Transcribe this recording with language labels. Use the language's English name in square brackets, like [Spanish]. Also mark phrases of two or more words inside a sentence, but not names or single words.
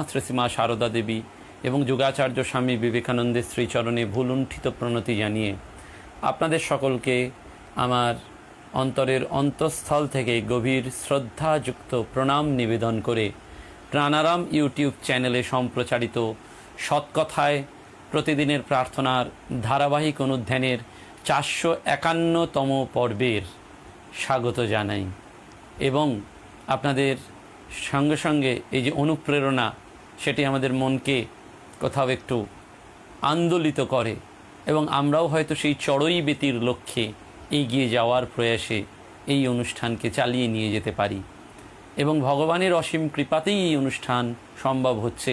[Bangla] শ্রী শ্রী মা সারদা দেবী এবং যোগাচার্য স্বামী বিবেকানন্দের শ্রীচরণে ভূলুণ্ঠিত প্রণতি জানিয়ে আপনাদের সকলকে আমার অন্তরের অন্তঃস্থল থেকে গভীর শ্রদ্ধাযুক্ত প্রণাম নিবেদন করে প্রাণারাম ইউটিউব চ্যানেলে সম্প্রচারিত সৎকথায় প্রতিদিনের প্রার্থনার ধারাবাহিক অনুধ্যানের ৪৫১তম পর্বের স্বাগত জানাই এবং আপনাদের সঙ্গে সঙ্গে এই যে অনুপ্রেরণা সেটি আমাদের মনকে কোথাও একটু আন্দোলিত করে এবং আমরাও হয়তো সেই চড়ুই বেতির লক্ষ্যে এগিয়ে যাওয়ার প্রয়াসে এই অনুষ্ঠানকে চালিয়ে নিয়ে যেতে পারি এবং ভগবানের অসীম কৃপাতেই এই অনুষ্ঠান সম্ভব হচ্ছে।